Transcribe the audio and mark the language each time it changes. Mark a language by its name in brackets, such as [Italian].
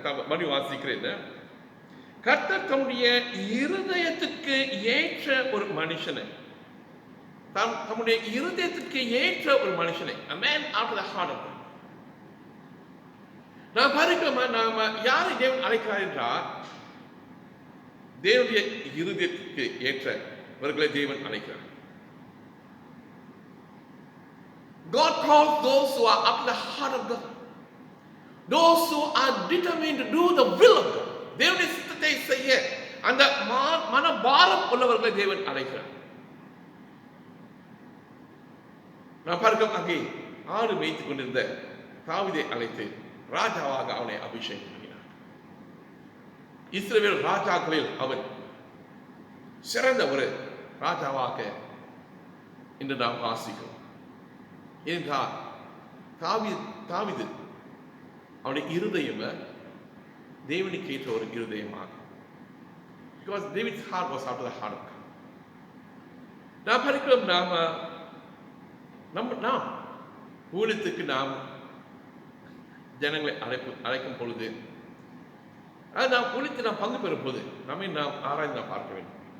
[Tamil] மணி வாசிக்கிறேன். கர்த்தர் தம்முடைய இருதயத்துக்கு ஏற்ற ஒரு மனுஷனை, தம்முடைய இருதயத்துக்கு ஏற்ற ஒரு மனுஷனை, [English] a man after the heart of God. [Tamil] நான் பாருங்க, நாம யாரை தேவன் அழைக்கிறார் என்றால், தேவனுடைய இருதயத்துக்கு ஏற்றவர்களை தேவன் அழைக்கிறார். [English] God calls those who are after the heart of God, those who are determined to do the will of God. [Tamil] தேவனுடைய சித்தத்தை செய்ய அந்த மனபாரம் உள்ளவர்களை தேவன் அழைக்கிறார். நான் பார்க்க அங்கே ஆடு மேய்த்துக் கொண்டிருந்த தாவீதை அழைத்து ராஜாவாக அவனை அபிஷேகம் பண்ணினார். இஸ்ரவேல் ராஜாக்களில் அவன் சிறந்த ஒரு ராஜாவாக இன்று நாம் வாசிக்கிறோம். ஏனென்றால் தாவீது அவனுடைய இருதயம் தேவனுக்கு ஏற்ற ஒரு இருதயமாக, [English] because David's heart was after the heart of God. [Tamil] நாம் படிக்கிறோம், நாம் ஊழியத்துக்கு நாம் ஜனங்களை அழைக்கும் பொழுது, அது நாம் ஊழியத்தில் நாம் பங்கு பெறும் போது நம்மை நாம் ஆராய்ந்து நாம் பார்க்க வேண்டும்.